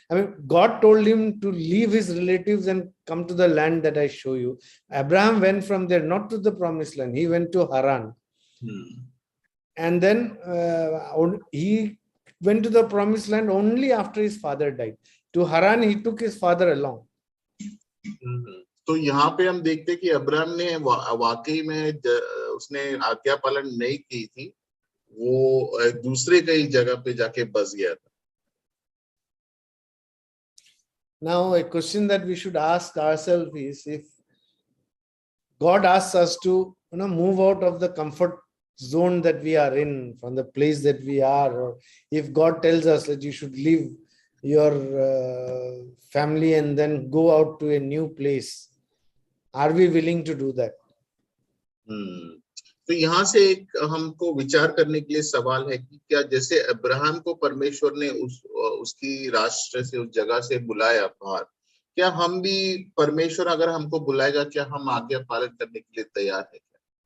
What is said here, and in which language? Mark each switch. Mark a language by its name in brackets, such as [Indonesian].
[English] I mean, God told him to leave his relatives and come to the land that I show you. Abraham went from there, not to the promised land. He went to Haran. And then he went to the promised land only after his father died. To Haran, he took his father along. [Hindi] तो यहाँ पे हम देखते कि Abraham ने वाकई में उसने आज्ञा पालन नहीं की थी. वो दूसरे कई जगह पे जाके बस गया था. [English] Now, a question that we should ask ourselves is, if God asks us to move out of the comfort zone that we are in, from the place that we are, or if God tells us that you should leave your family and then go out to a new place, are we willing to do that? [Hindi] तो यहाँ से एक हमको विचार करने के लिए सवाल है कि क्या जैसे अब्राहम को परमेश्वर ने उसकी राष्ट्र से, उस जगह से बुलाया बाहर, क्या हम भी, परमेश्वर अगर हमको बुलाएगा, क्या हम आज्ञा पालन करने के लिए तैयार है क्या?